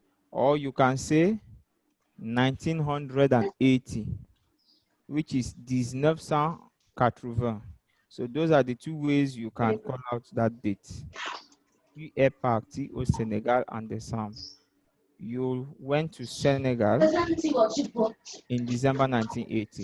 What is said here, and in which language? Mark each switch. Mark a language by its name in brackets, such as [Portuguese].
[English] Or you can say 1980, which is 1980. So those are the two ways you can call out that date. [French] Tu es parti au Sénégal en décembre. [English] You went to Senegal in December 1980.